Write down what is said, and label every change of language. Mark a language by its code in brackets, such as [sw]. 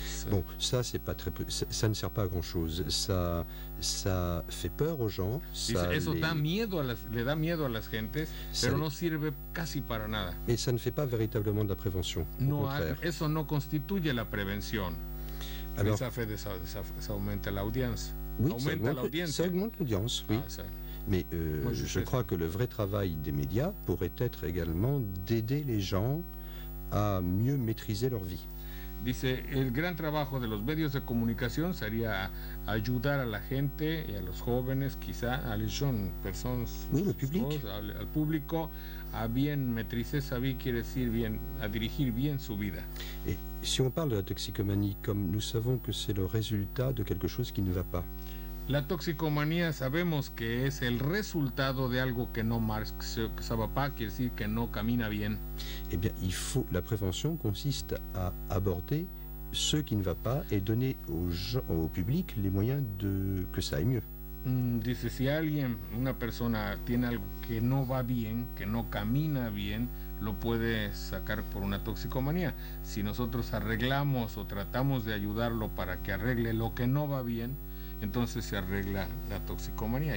[fr] Bon, ça c'est pas très, ça ne sert pas à grand chose. Ça fait peur aux gens. [es] Eso le da miedo a las gentes, pero no sirve casi para nada. [fr] Et ça ne fait pas véritablement de la prévention. [es] No, eso no constituye la prevención. [fr] Alors, ça [es] aumenta la audiencia. [fr] Oui, ça augmente l'audience, oui. Mais je crois que le vrai travail des médias pourrait être également d'aider les gens à mieux maîtriser leur vie. [es] Dice, el gran trabajo de los medios de comunicación sería ayudar a la gente y a los jóvenes, quizá a [fr] les jeunes [es] personas, [fr] oui, le public. [es] Al público, a bien maîtriser sa vie, quiere decir bien, a dirigir bien su vida. [fr] Et si on parle de la toxicomanie, comme nous savons que c'est le résultat de quelque chose qui ne va pas. [es] La toxicomanía sabemos que es el resultado de algo que no marche, [fr] que ça va pas, [es] quiere decir que no camina bien. [fr] Eh bien, la prévention consiste à aborder ce qui ne va pas et donner au public les moyens que ça aille mieux. [es] Dice, si alguien, una persona tiene algo que no va bien, que no camina bien, lo puede sacar por una toxicomanía. Si nosotros arreglamos o tratamos de ayudarlo para que arregle lo que no va bien, entonces se arregla la toxicomanía.